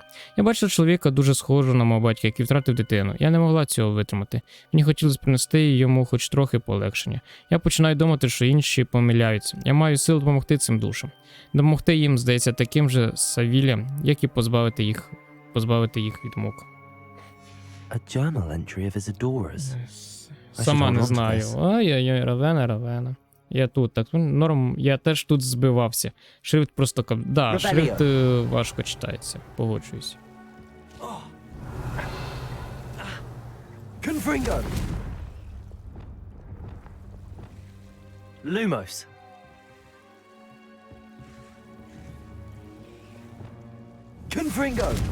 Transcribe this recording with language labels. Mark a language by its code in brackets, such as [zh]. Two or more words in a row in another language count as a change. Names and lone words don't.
[uk] Я бачив чоловіка дуже схожого на мого батька, який втратив дитину. Я не могла цього витримати. Мені хотілося принести йому хоч трохи полегшення. Я починаю думати, що інші помиляються. Я маю сил допомогти цим душам. Допомогти їм, здається, таким же савіллям, як і позбавити їх від мук. [en] A journal entry of Isadora's. [uk] Сама не знаю. Ай-яй-яй, Равена. Я тут, так, норм, я теж тут збивався. Шрифт просто, да, шрифт важко читається, погоджуюсь. [la] Confringo! Lumos. Confringo!